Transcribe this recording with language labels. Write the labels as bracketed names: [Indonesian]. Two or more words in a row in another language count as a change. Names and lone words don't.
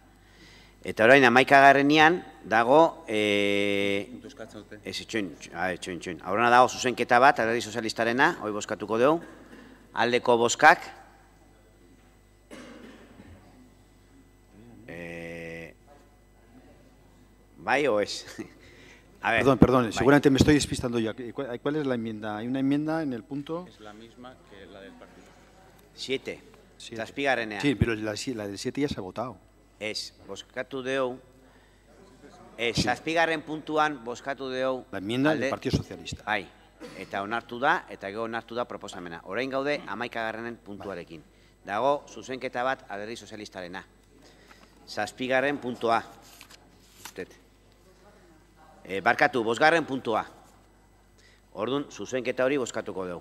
[Basque] Eta orain, 11. dago, txoin. Aurrena dago zuzenketa bat, alderdi sozialistarena, hoi bozkatuko dugu. Aldeko bozkak. ¿Bai o es? [Spanish] Perdón, seguramente me estoy despistando ya. ¿Cuál es la enmienda? ¿Hay una enmienda en el punto? Es la misma que la del partido. [Basque] 7. Zazpigarrenean. [Spanish] Sí, pero la del 7 ya se ha votado. [Basque] Ez, bozkatu dugu. Zazpigarren puntuan bozkatu dugu. [Spanish] La enmienda del Partido Socialista. [Basque] Bai, eta onartu da, eta gero onartu da proposamena. Orain gaude 11. puntuarekin. Dago zuzenketa bat alderdi sozialistarena. Zazpigarren puntua. Barkatu, 5. puntua. Orduan, zuzenketa hori bozkatuko dugu.